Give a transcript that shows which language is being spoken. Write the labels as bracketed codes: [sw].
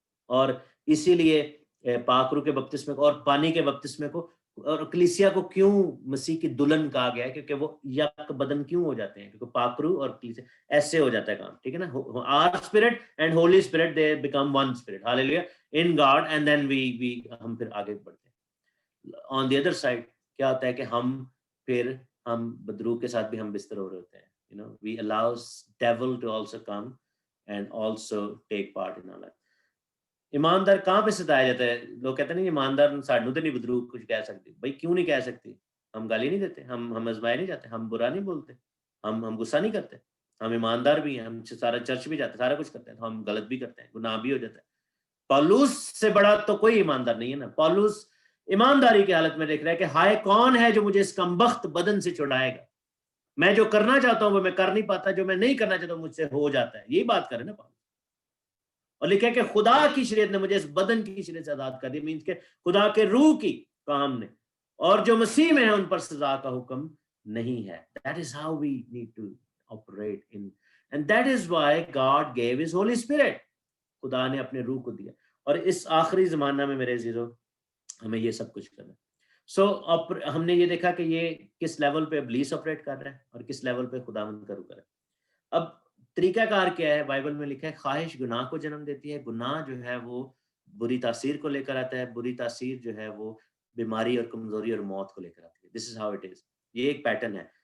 [ur] اور اسی لیے پاک روح کے بپتسمے کو اور پانی کے بپتسمے کو اور کلیسیا کو کیوں مسیح کی دلہن کہا گیا ہے؟ کیونکہ وہ یک بدن کیوں ہو جاتے ہیں؟ کیونکہ پاک روح اور کلیسیا ایسے ہو جاتا ہے کام, ٹھیک ہے نا. [en] our spirit and holy spirit they become one spirit, hallelujah, in God, and then we [ur] ہم پھر آگے بڑھتے ہیں. [en] on the other side [ur] کیا ہوتا ہے کہ ہم بدروح کے ساتھ بھی ہم بستر ہو رہے ہوتے ہیں. [en] We allow devil to also come and also take part in our life. [ur] ایماندار کہاں پہ ستایا جاتا ہے؟ لوگ کہتے ہیں نہیں ایماندار سانو تو نہیں بدروح کچھ کہہ سکتی. بھائی کیوں نہیں کہہ سکتی؟ ہم گالی نہیں دیتے, ہم آزمائے نہیں جاتے, ہم برا نہیں بولتے, ہم غصہ نہیں کرتے, ہم ایماندار بھی ہیں, ہم سارا چرچ بھی جاتے ہیں, سارا کچھ کرتے ہیں, تو ہم غلط بھی کرتے ہیں, گناہ بھی ہو جاتا ہے. پولس سے بڑا تو کوئی ایماندار نہیں ہے نا. پولس ایمانداری کی حالت میں دیکھ رہا ہے کہ ہائے کون ہے جو مجھے اس کمبخت بدن سے چھڑائے گا؟ میں جو کرنا چاہتا ہوں وہ میں کر نہیں پاتا, جو میں نہیں کرنا چاہتا ہوں مجھ سے ہو جاتا ہے. یہی بات کرے نا پاؤلس. اور لکھا کہ خدا کی شریعت نے مجھے اس بدن کی شریعت سے آزاد کر دیا, مینس کہ خدا کے روح کی کام نے, اور جو مسیح میں ہے ان پر سزا کا حکم نہیں ہے. [en] That is how we need to operate in, and that is why God gave his Holy Spirit. [ur] خدا نے اپنے روح کو دیا, اور اس آخری زمانہ میں میرے عزیزو ہمیں یہ سب کچھ کرنا ہے. ہم نے یہ دیکھا کہ یہ کس لیول پہ ابلیس آپریٹ کر رہا ہے اور کس لیول پہ خداوند کا روح کر رہا ہے. اب طریقہ کار کیا ہے؟ بائبل میں لکھا ہے خواہش گناہ کو جنم دیتی ہے, گناہ جو ہے وہ بری تاثیر کو لے کر آتا ہے, بری تاثیر جو ہے وہ بیماری اور کمزوری اور موت کو لے کر آتی ہے. [en] This is how it is. [ur] یہ ایک پیٹرن ہے.